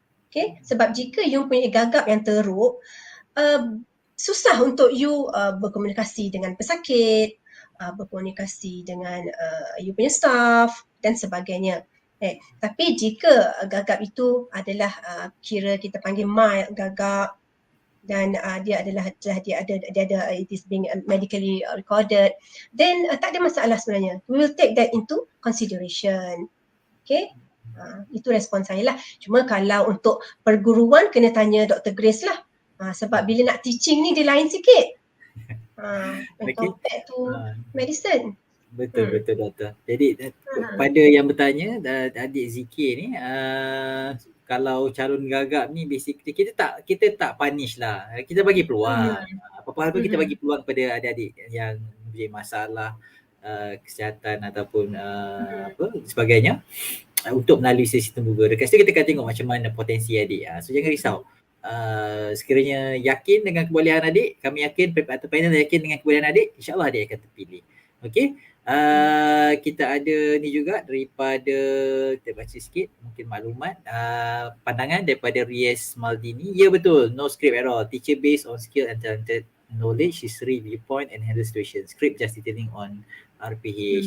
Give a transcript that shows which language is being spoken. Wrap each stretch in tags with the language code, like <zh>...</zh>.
<ms>Okay, sebab jika you punya gagap yang teruk, susah untuk you berkomunikasi dengan pesakit, berkomunikasi dengan you punya staff dan sebagainya. Tapi jika gagap itu adalah kira kita panggil mild gagap, dan dia adalah dia ada</ms> <en>it is being medically recorded,</en> <ms>then tak ada masalah sebenarnya.</ms> <en>We will take that into consideration.</en> <ms>Okay, itu respon saya lah. Cuma kalau untuk perguruan kena tanya Dr. Grace lah, sebab bila nak teaching ni dia lain sikit</ms> <en>compared to medicine.</en> <ms>Betul doktor. Jadi pada yang bertanya adik Zikir ni, kalau calon gagap ni basically kita tak punish lah. Kita bagi peluang. Apa-apa hal pun kita bagi peluang pada adik-adik yang mempunyai masalah kesihatan ataupun sebagainya untuk melalui sesi Temu Duga. Dekat situ kita akan tengok macam mana potensi adik. So jangan risau. Sekiranya yakin dengan kebolehan adik, kami yakin atau panel yakin dengan kebolehan adik, insya-Allah adik akan terpilih. Okey. Kita ada ni juga daripada, kita baca sikit mungkin maklumat, pandangan daripada Ries Maldini. Ya betul,</ms> <en>no script at all. Teacher based on skill and talented knowledge, history, viewpoint and handle situation. Script just detailing on RPH.</en>